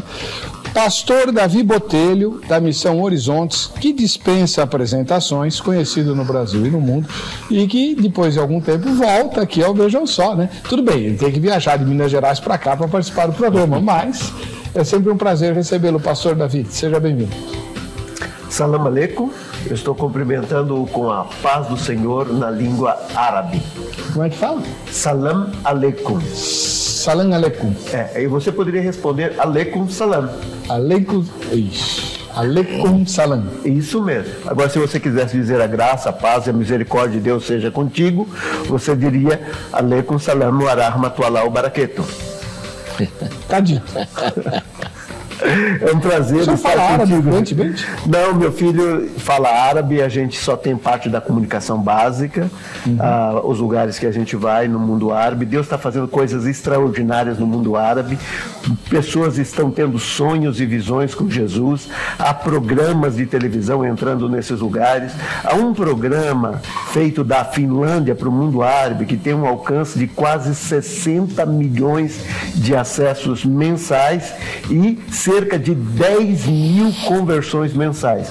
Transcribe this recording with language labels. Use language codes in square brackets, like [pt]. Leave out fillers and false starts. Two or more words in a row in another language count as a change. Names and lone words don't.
[pt] Pastor Davi Botelho, da Missão Horizontes, que dispensa apresentações, conhecido no Brasil e no mundo, e que depois de algum tempo volta aqui ao Vejam Só, né? Tudo bem, ele tem que viajar de Minas Gerais para cá para participar do programa, mas é sempre um prazer recebê-lo, Pastor Davi. Seja bem-vindo. [ar] السلام عليكم. [pt] Eu estou cumprimentando com a paz do Senhor na língua árabe. Como é que fala? [ar] السلام عليكم. السلام عليكم. [pt] E você poderia responder [ar] عليكم السلام. عليكم السلام. [pt] Isso mesmo. Agora, se você quisesse dizer a graça, a paz e a misericórdia de Deus seja contigo, você diria [ar] عليكم السلام ورحمة الله وبركاته. [pt] Tá dito. É um prazer estar contigo. Não, meu filho fala árabe, a gente só tem parte da comunicação básica, os lugares que a gente vai no mundo árabe. Deus está fazendo coisas extraordinárias no mundo árabe, pessoas estão tendo sonhos e visões com Jesus, há programas de televisão entrando nesses lugares, há um programa feito da Finlândia para o mundo árabe que tem um alcance de quase 60 milhões de acessos mensais e cerca de 10 mil conversões mensais.